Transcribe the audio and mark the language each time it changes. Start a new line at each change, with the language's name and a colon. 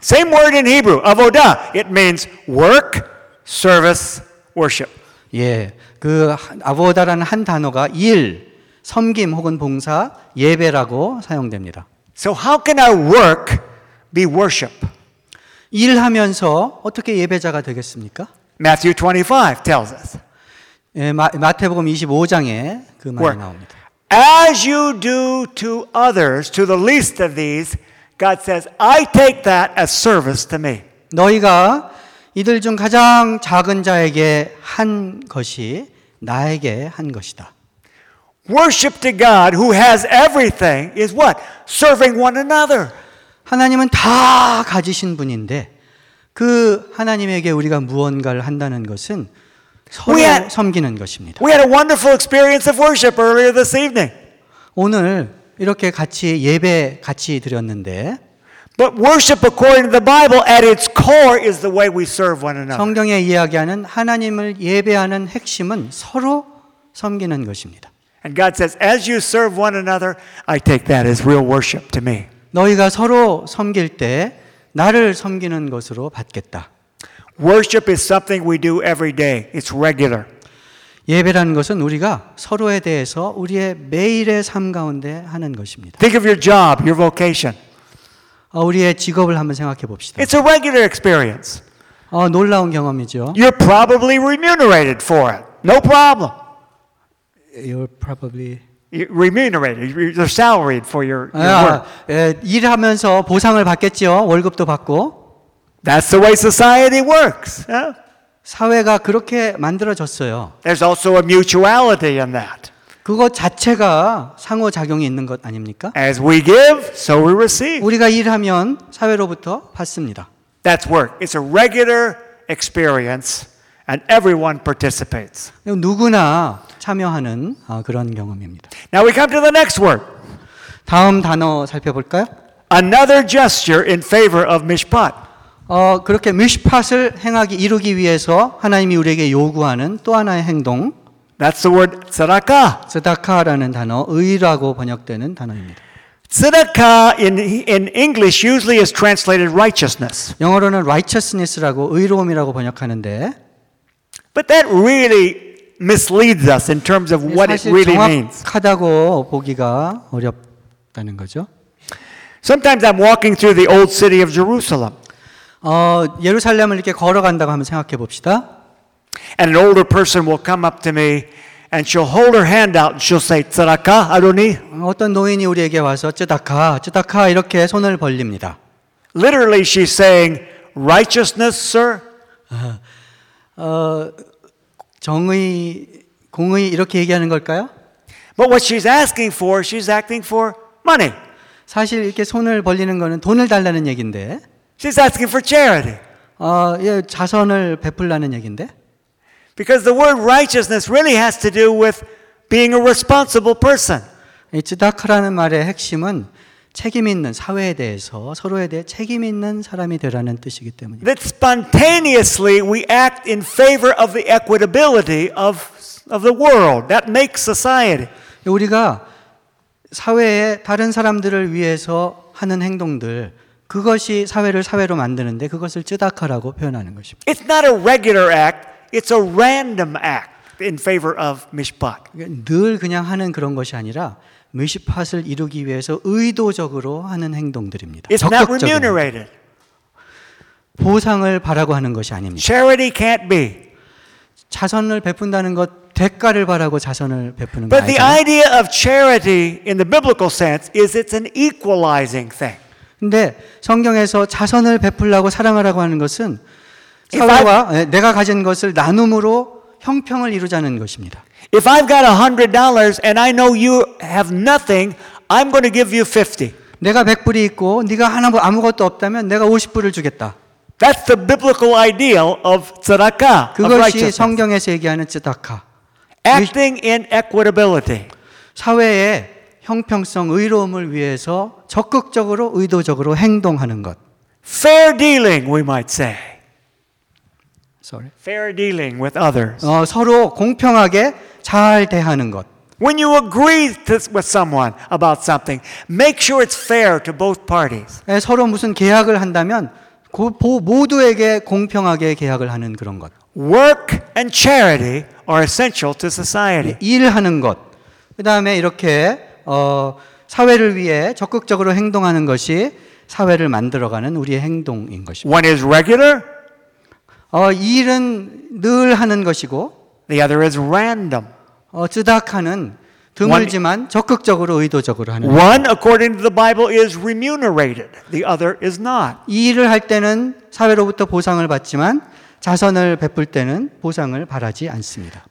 English: Same word in Hebrew, avodah. It means work, service, worship.
Korean: 예, 그 아보다라는 한 단어가 일, 섬김 혹은 봉사, 예배라고 사용됩니다.
English: So how can I work be worship?
Korean: 일하면서 어떻게 예배자가 되겠습니까?
English: Matthew 25 tells us.
Korean: 예, 마태복음 25장에 그 말이 work. 나옵니다.
English: As you do to others, to the least of these, God says, I take that as service to me.
Korean: 너희가 이들 중 가장 작은 자에게 한 것이 나에게 한 것이다.
English: Worship to God who has everything is what? Serving one another.
Korean: 하나님은 다 가지신 분인데 그 하나님에게 우리가 무언가를 한다는 것은 서로 섬기는 것입니다.
English: We had a wonderful experience of worship earlier this evening.
Korean: 오늘 이렇게 같이 예배 같이 드렸는데
English: But worship according to the Bible at its core is the way we serve one another.
Korean: 성경에 이야기하는 하나님을 예배하는 핵심은 서로 섬기는 것입니다.
English: And God says as you serve one another I take that as real worship to me.
Korean: 너희가 서로 섬길 때 나를 섬기는 것으로 받겠다.
English: Worship is something we do every day. It's regular.
Korean: 예배라는 것은 우리가 서로에 대해서 우리의 매일의 삶 가운데 하는 것입니다.
English: Think of your job, your vocation.
Korean: 우리의 직업을 한번 생각해 봅시다.
English: It's a regular experience.
Korean: 놀라운 경험이죠.
English: You're probably remunerated for it. No problem. You're probably remunerated. You're salaried for your work.
Korean: 예, 일하면서 보상을 받겠죠. 월급도 받고.
English: That's the way society works. Yeah?
Korean: 사회가 그렇게 만들어졌어요.
English: There's also a mutuality in that.
Korean: 그것 자체가 상호 작용이 있는 것 아닙니까?
English: As we give, so we receive.
Korean: 우리가 일하면 사회로부터 받습니다.
English: That's work. It's a regular experience and everyone participates.
Korean: 누구나 참여하는 그런 경험입니다.
English: Now we come to the next word.
Korean: 다음 단어 살펴볼까요?
English: Another gesture in favor of mishpat.
Korean: 그렇게 미슈팟을 행하기 이루기 위해서 하나님이 우리에게 요구하는 또 하나의 행동.
English: That's the word tzedaka.
Korean: Tzedaka라는 단어, 의라고 번역되는 단어입니다.
English: Tzedaka in English usually is translated righteousness.
Korean: 영어로는 righteousness라고 의로움이라고 번역하는데.
English: But that really misleads us in terms of what it really means.
Korean: 사실 정확하다고 보기가 어렵다는 거죠.
English: Sometimes I'm walking through the old city of Jerusalem.
Korean: 예루살렘을 이렇게 걸어간다고 한번 생각해 봅시다.
English: And an older person will come up to me and she'll hold her hand out and she'll say
Hebrew: "Tzedaka, Adoni."
Korean: 어떤 노인이 우리에게 와서 "Tzedaka, Tzedaka" 이렇게 손을 벌립니다.
English: Literally she's saying "Righteousness, sir?"
Korean: 정의 공의 이렇게 얘기하는 걸까요?
English: But what she's asking for, she's acting for money.
Korean: 사실 이렇게 손을 벌리는 거는 돈을 달라는 얘긴데.
English: She's asking for charity.
Korean: 자선을 베풀라는 얘긴데.
English: Because the word righteousness really has to do with being a responsible person.
Korean: 이 tzedakah라는 말의 핵심은 책임 있는 사회에 대해서 서로에 대해 책임 있는 사람이 되라는 뜻이기 때문입니다.
English: That spontaneously we act in favor of the equitability of the world that makes society.
Korean: 우리가 사회의 다른 사람들을 위해서 하는 행동들 그것이 사회를 사회로 만드는데 그것을 쯔다카라고 표현하는 것입니다.
English: It's not a regular act. It's a random act in favor of mishpat.
Korean: 늘 그냥 하는 그런 것이 아니라 mishpat을 이루기 위해서 의도적으로 하는 행동들입니다.
English: It's not remunerated.
Korean: 보상을 바라고 하는 것이 아닙니다.
English: Charity can't be.
Korean: 자선을 베푼다는 것 대가를 바라고 자선을 베푸는 것 아니잖아요.
English: But the idea of charity in the biblical sense is it's an equalizing thing.
Korean: 근데 성경에서 자선을 베풀라고 사랑하라고 하는 것은 사울과 내가 가진 것을 나눔으로 형평을 이루자는 것입니다.
English: If I've got $100 and I know you have nothing, I'm going to give you 50.
Korean: 내가 100불이 있고 네가 하나도 아무것도 없다면 내가 50불을 주겠다.
English: That's the biblical ideal of tzedakah.
Korean: 그것이 성경에서 얘기하는 tzedakah.
English: Acting in equitability.
Korean: 사회의 형평성, 의로움을 위해서 적극적으로, 의도적으로 행동하는 것.
English: Fair dealing, we might say. Sorry. Fair dealing with others.
Korean: 서로 공평하게 잘 대하는 것.
English: When you agree with someone about something, make sure it's fair to both parties.
Korean: 서로 무슨 계약을 한다면 모두에게 공평하게 계약을 하는 그런 것.
English: Work and charity are essential to society.
Korean: 일하는 것. 그다음에 이렇게 사회를 위해 적극적으로 행동하는 것이 사회를 만들어가는 우리의 행동인 것입니다.
English: One is regular.
Korean: 일은 늘 하는 것이고.
English: The other is random.
Korean: 쯔다카는 드물지만 적극적으로 의도적으로 하는.
English: One according to the Bible is remunerated. The other is not.
Korean: 일을 할 때는 사회로부터 보상을 받지만 자선을 베풀 때는 보상을 바라지 않습니다.